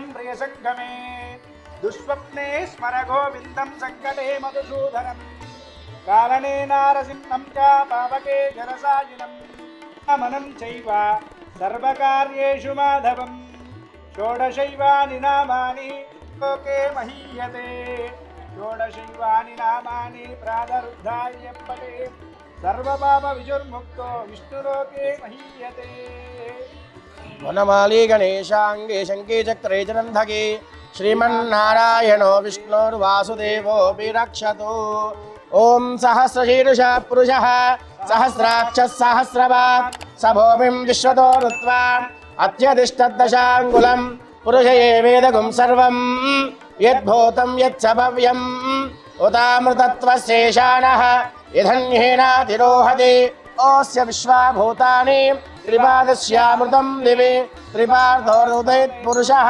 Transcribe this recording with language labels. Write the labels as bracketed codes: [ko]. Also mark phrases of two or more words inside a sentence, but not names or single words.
[sa] ప్రియసంగమే దుష్స్వప్నే స్మర గోవిందం సంకటే మధుసూదనం కారణే నారసింహం చ పావకే జనసాయినం మననం చైవ సర్వకార్యేషు మాధవం షోడశైవాని నామాని లోకే మహీయతే షోడశైవాని నామాని ప్రాతరుద్ధాయ పటే సర్వపాప విజుర్ముక్తో విష్ణులోకే మహీయతే వనమాలి గణేశాంగే శంకే చక్రే చరంధకే శ్రీమన్నారాయణో విష్ణోర్వాసుదేవో విరక్షతు ఓం సహస్రశీర్ష పురుషః सहस्राक्ष सहस्रवात् स भूमिं विश्वतो ऋत्वा अत्यतिष्ठद्दशाङ्गुलं पुरुषये वेदगुं सर्वं यद्भूतं यच्च भव्यम् उतामृतत्वशेषाणः यधन्येनातिरोहति ओस्य विश्वाभूतानि त्रिपादस्यामृतं दिवि त्रिपार्थोरुदयत् पुरुषः